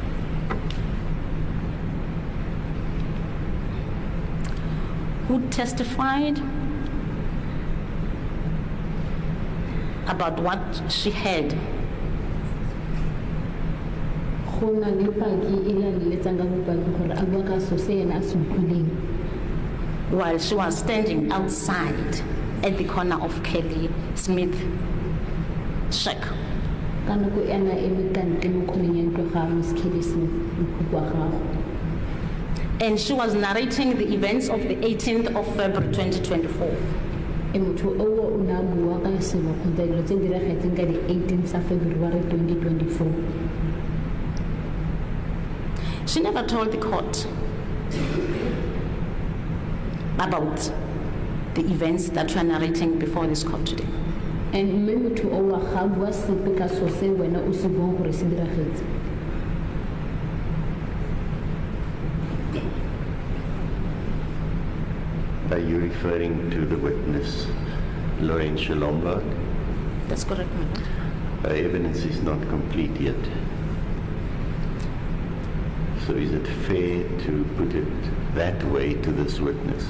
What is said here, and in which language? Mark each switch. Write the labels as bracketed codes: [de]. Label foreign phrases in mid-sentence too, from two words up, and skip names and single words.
[en] about what she had [tn] Go na le paki e la leletsang ka bopaki gore a bua ka so se ena a se utlwileng. [en] while she was standing outside at the corner of Kelly Smith shack. [tn] Ka nako ena e le kante mo kgoleng ya ntlo ga Miss Kelly Smith mokhubu wa gago. [en] And she was narrating the events of the 18th of February 2024. [tn] E motho o na bua ka selo kgotsa dilo tse di diragetseng ka di 18 tsa February 2024. [en] She never told the court about the events that you are narrating before this court today. [tn] And mme motho o wa ga bua sepe ka so se wena o se buang gore se diragetse. [en] Are you referring to the witness, Laurentia Lombard? That's correct, my lord. Her evidence is not complete yet. So is it fair to put it that way to this witness?